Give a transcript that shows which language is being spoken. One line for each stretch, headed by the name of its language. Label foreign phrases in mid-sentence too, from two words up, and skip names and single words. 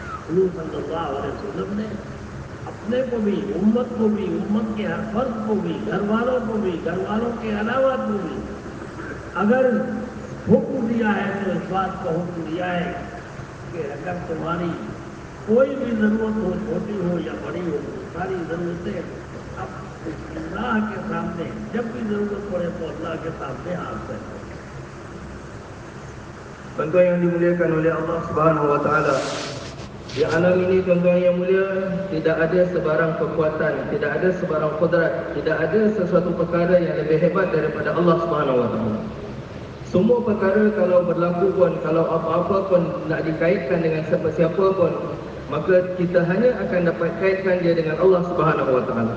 Hindi: हुजूर
Arabic: صلى الله عليه وسلم
Hindi: ने अपने को भी, उम्मत को भी, उम्मत के हर फर्द को भी, घर वालों को भी, घर वालों के अलावा को भी अगर हुक्म दिया है तो इस बात का हुक्म दिया है कि अगर तुम्हारी कोई भी ज़रूरत हो, छोटी हो या बड़ी हो, सारी ज़रूरतें अब अल्लाह के सामने, जब भी ज़रूरत पड़े तो अल्लाह के सामने हाथ फैलाओ।
Malay: Tuan-tuan yang dimuliakan oleh Allah
Arabic: سبحانه وتعالى,
Malay: di alam ini tuan-tuan yang mulia, tidak ada sebarang kekuatan, tidak ada sebarang qudrat, tidak ada sesuatu perkara yang lebih hebat daripada Allah
Arabic: سبحانه وتعالى.
Malay: Semua perkara kalau berlaku pun, kalau apa-apa pun nak dikaitkan dengan siapa-siapa pun, maka kita hanya akan dapat kaitkan dia dengan Allah
Arabic: سبحانه وتعالى.